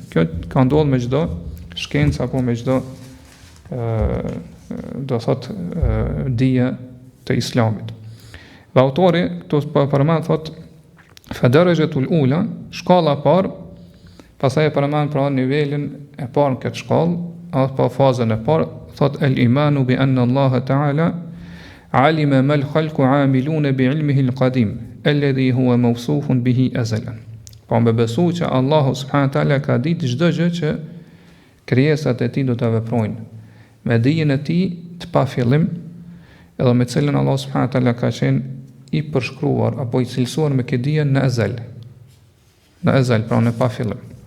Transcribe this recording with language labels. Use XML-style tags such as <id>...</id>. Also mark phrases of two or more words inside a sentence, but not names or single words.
<sq>Kjo ka ndodhur me çdo shkencë apo me çdo do thotë dije të Islamit. Dhe autori këtu përmend thotë</sq> <ar>فالدرجة الأولى,</ar> <sq>shkalla e parë, pastaj e përmend pra nivelin e parë në këtë shkallë, apo fazën e parë, thot</sq> <ar>الإيمان بأن الله تعالى علم ما الخلق عاملون بعلمه القديم الذي هو موصوف به أزلا.</ar> <sq>Po me besu që Allahu</sq> <ar>سبحانه وتعالى</ar> <sq>ka ditë çdo gjë që krijesat e tij do ta veprojnë me dijen e tij të pafillim, edhe me cilën Allah</sq> <ar>سبحانه وتعالى</ar> <sq>ka qenë i përshkruar apo i cilësuar me këtë dije në ezel. Në ezel, pra në pafillim.</sq>